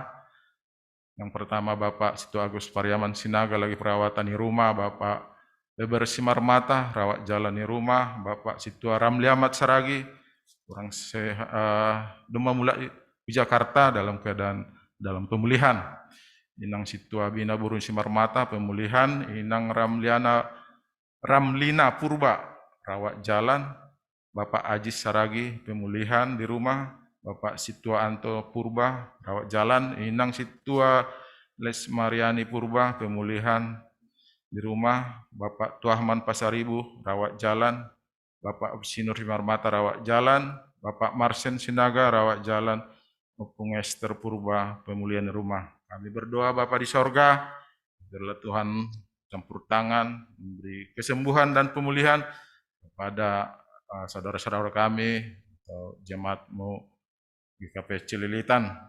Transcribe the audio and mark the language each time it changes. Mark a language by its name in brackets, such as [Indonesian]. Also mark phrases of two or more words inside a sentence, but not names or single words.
[Indonesian] Yang pertama Bapak Situ Agus Pariaman Sinaga lagi perawatan di rumah, Bapak Weber Simarmata rawat jalan di rumah, Bapak Situ Ramli Ahmad Saragi kurang demam mulai di Jakarta dalam keadaan dalam pemulihan. Inang Situ Abina Burun Simarmata pemulihan, Inang Ramlina Purba rawat jalan, Bapak Ajis Saragi pemulihan di rumah, Bapak Situa Anto Purba rawat jalan, Inang Situa Lesmariani Purba pemulihan di rumah, Bapak Tuahman Pasaribu rawat jalan, Bapak Sinur Himarmata rawat jalan, Bapak Marsen Sinaga rawat jalan, Opung Esther Purba pemulihan di rumah. Kami berdoa Bapa di sorga, biarlah Tuhan campur tangan, memberi kesembuhan dan pemulihan kepada saudara-saudara kami, atau jemaatmu GKP Cililitan.